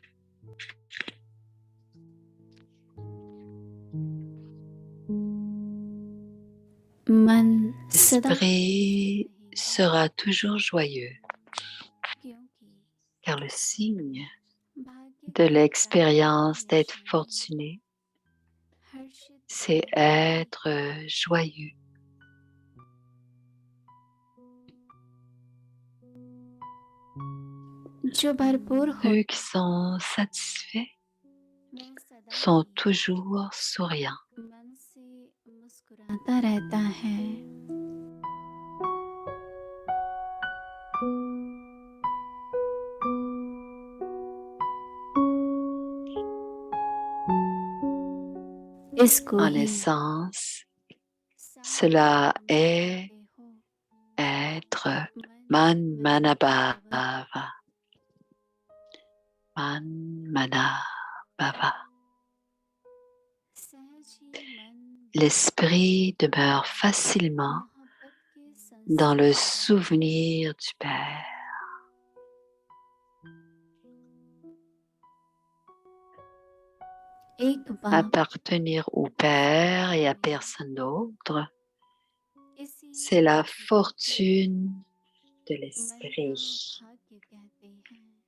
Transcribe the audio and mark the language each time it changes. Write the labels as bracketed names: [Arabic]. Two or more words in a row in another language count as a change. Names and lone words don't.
[Hindi] मन सदा [French] L'esprit sera toujours joyeux, car le signe de l'expérience d'être fortuné, c'est être joyeux. [Hindi] जो भरपूर हो [French] Ceux qui sont satisfaits sont toujours souriants. [Hindi] मन से मुस्कुराता रहता है. इसको [French] En [Hindi] ही [French] essence, cela est être Manmanabhava. Manmanabhava. L'esprit demeure facilement dans le souvenir du Père. [Hindi] एक बाप [French] Appartenir au Père et à personne d'autre, [Hindi] इसी [French] c'est la fortune de [Hindi] मन [French] l'esprit. [Hindi] का भाग्य कहते हैं.